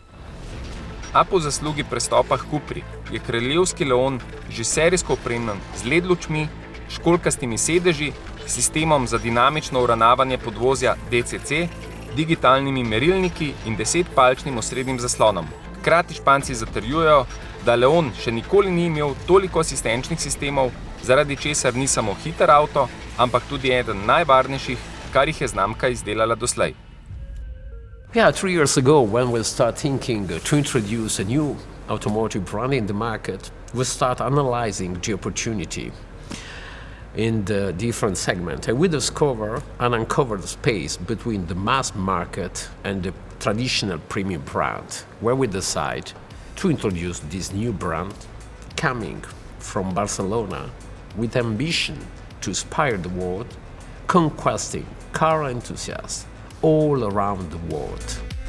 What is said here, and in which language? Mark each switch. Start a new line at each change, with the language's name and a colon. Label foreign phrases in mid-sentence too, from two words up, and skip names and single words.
Slovenian: A po zaslugi prestopa h Cupri je kraljevski Leon že serijsko opremljen z LED lučmi, školjkastimi sedeži, sistemom za dinamično uravnavanje podvozja DCC, digitalnimi merilniki in 10-palčnim osrednjim zaslonom. Hkrati Španci zatrjujejo, da Leon še nikoli ni imel toliko asistenčnih sistemov, zaradi česar ni samo hiter avto, ampak tudi eden najvarnejših, kar jih je znamka izdelala doslej.
English: Yeah, 3 years ago, when we start thinking to introduce a new automotive brand in the market, we start analyzing the opportunity in the different segments. And we discover and uncover the space between the mass market and the traditional premium brand, where we decide to introduce this new brand coming from Barcelona with ambition to inspire the world, conquesting car enthusiasts all around the world.